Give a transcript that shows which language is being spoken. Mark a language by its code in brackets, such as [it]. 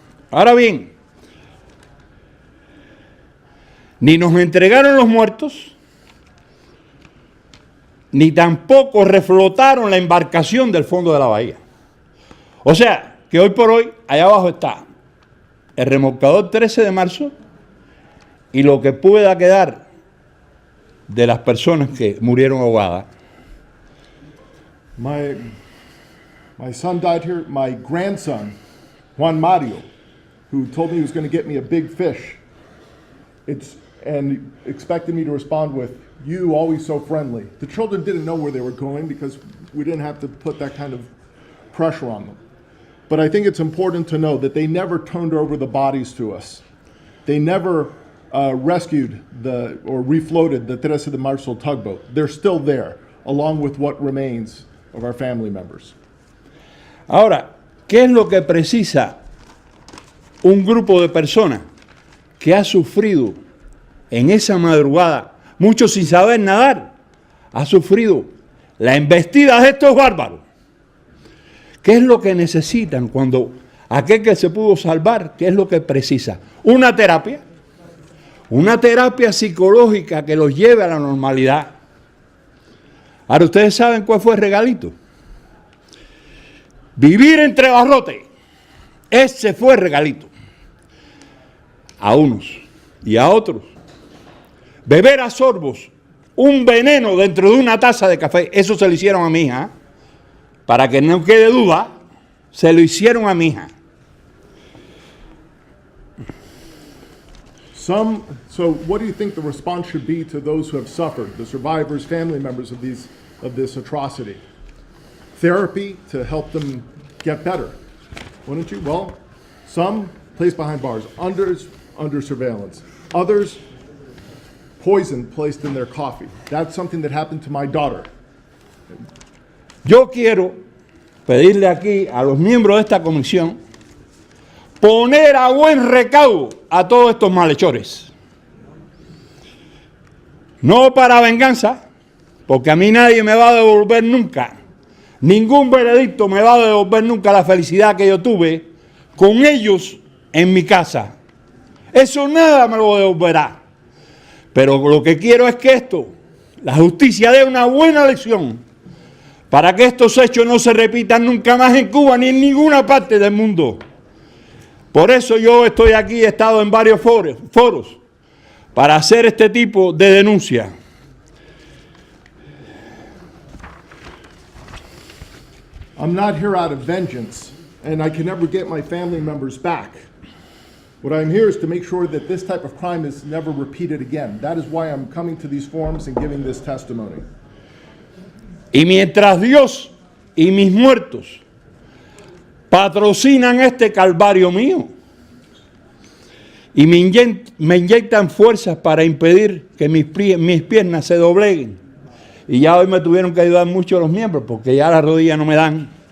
[es] Ahora bien, ni nos entregaron los muertos, ni tampoco reflotaron la embarcación del fondo de la bahía. O sea, que hoy por hoy, allá abajo está el remolcador 13 de marzo y lo que pueda quedar de las personas que murieron ahogadas. [en] My son died here. My grandson, Juan Mario, who told me he was going to get me a big fish, and expected me to respond with, "You always so friendly." The children didn't know where they were going because we didn't have to put that kind of pressure on them. But I think it's important to know that they never turned over the bodies to us. They never rescued or refloated the 13 de Marzo tugboat. They're still there, along with what remains of our family members. [es] Ahora, ¿qué es lo que precisa un grupo de personas que ha sufrido en esa madrugada, muchos sin saber nadar, ha sufrido la embestida de estos bárbaros? ¿Qué es lo que necesitan cuando aquel que se pudo salvar, qué es lo que precisa? Una terapia psicológica que los lleve a la normalidad. Ahora, ¿ustedes saben cuál fue el regalito? Vivir entre barrotes. Ese fue el regalito. a unos y a otros, beber a sorbos un veneno dentro de una taza de café. Eso se lo hicieron a mi hija. Para que no quede duda, se lo hicieron a mi hija. [en] So what do you think the response should be to those who have suffered, the survivors, family members of this atrocity? Therapy to help them get better, wouldn't you? Well, some placed behind bars, others under surveillance, others poison placed in their coffee. That's something that happened to my daughter. [es] Yo quiero pedirle aquí a los miembros de esta comisión poner a buen recaudo a todos estos malhechores. No para venganza, porque a mí nadie me va a devolver nunca, ningún veredicto me va a devolver nunca la felicidad que yo tuve con ellos en mi casa. Eso nada me lo devolverá. Pero lo que quiero es que la justicia dé una buena lección para que estos hechos no se repitan nunca más en Cuba ni en ninguna parte del mundo. Por eso yo estoy aquí, he estado en varios foros para hacer este tipo de denuncia. [en] I'm not here out of vengeance, and I can never get my family members back. What I'm here is to make sure that this type of crime is never repeated again. That is why I'm coming to these forums and giving this testimony. [es] Y mientras Dios y mis muertos patrocinan este calvario mío y me inyectan fuerzas para impedir que mis piernas se dobleguen. Y ya hoy me tuvieron que ayudar mucho los miembros porque ya las rodillas no me dan.